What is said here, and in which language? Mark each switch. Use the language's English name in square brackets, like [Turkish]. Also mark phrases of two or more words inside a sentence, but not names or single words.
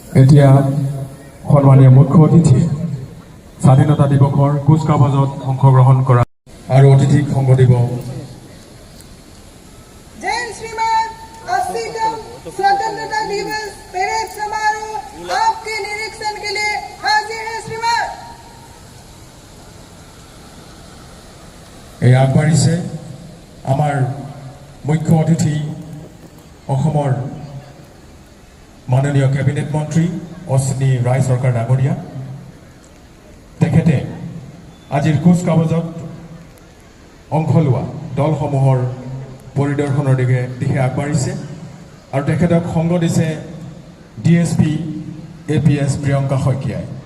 [Assamese] এতিয়া সন্মানীয় মুখ্য অতিথি স্বাধীনতা দিৱসৰ কুচকাৱাজত অংশগ্ৰহণ কৰা আৰু অতিথিক সংগ দিব। [Hindi] जैन श्रीमान 80तम स्वतंत्रता दिवस परेड समारोह आपके निरीक्षण के लिए हाजिर है श्रीमान। [Assamese] এই আগবাঢ়িছে আমাৰ মুখ্য অতিথি অসমৰ মাননীয় কেবিনেট মন্ত্ৰী অশ্বিনী ৰায় চৰকাৰ ডাঙৰীয়া। তেখেতে আজিৰ কুচকাৱাজত অংশ লোৱা দলসমূহৰ পৰিদৰ্শনৰ দিশে আগবাঢ়িছে আৰু তেখেতক সংগ দিছে DSP APS প্ৰিয়ংকা শইকীয়াই।